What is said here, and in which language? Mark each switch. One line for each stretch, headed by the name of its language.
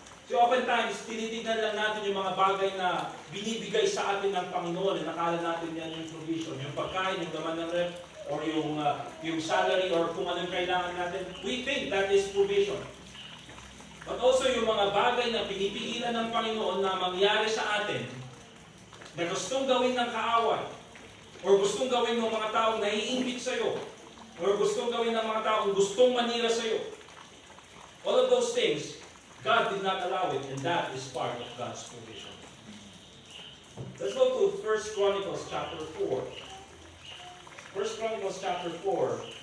Filipino: So oftentimes, tinitignan lang natin yung mga bagay na binibigay sa atin ng Panginoon, na nakala natin yan yung provision, yung pagkain, yung laman ng rep, or yung salary, or kung anong kailangan natin.
English: We think that is provision. But also
Filipino: yung mga bagay na pinipigilan ng Panginoon na mangyari sa atin, na gustong gawin ng kaaway, or gustong gawin ng mga taong naiinggit sa'yo, or gustong gawin ng mga taong gustong manira sa'yo.
English: All of those things, God did not allow it, and that is part of God's provision. Let's go to 1 Chronicles chapter 4. 1 Chronicles chapter 4.